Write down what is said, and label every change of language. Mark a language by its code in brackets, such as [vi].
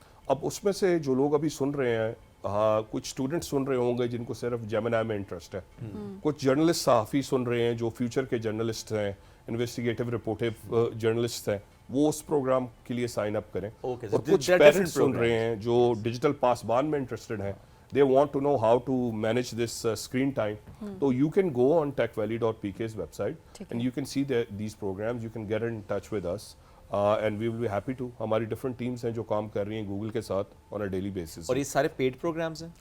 [ur] اب اس میں سے جو لوگ ابھی سن رہے ہیں, کچھ اسٹوڈنٹ سن رہے ہوں گے جن کو صرف جیمنائی میں انٹرسٹ ہے, کچھ جرنلسٹ صحافی سن رہے ہیں جو فیوچر کے جرنلسٹ ہیں, انویسٹیگیٹو رپورٹیو جرنلسٹ ہیں, وہ اس پروگرام کے لیے سائن اپ کریں. اور کچھ پیرنٹس سن رہے ہیں جو ڈیجیٹل پاسبان میں انٹرسٹڈ ہیں, [en] they want to know how to manage this screen time. So you can go on techvalley.pk's website and you can see these programs. You can get in touch with us and we will be happy to. [ur] ہماری different teams ہیں جو کام کر رہی ہیں Google کے ساتھ [en] on a daily basis. [ur] اور یہ سارے پیڈ پروگرامز ہیں؟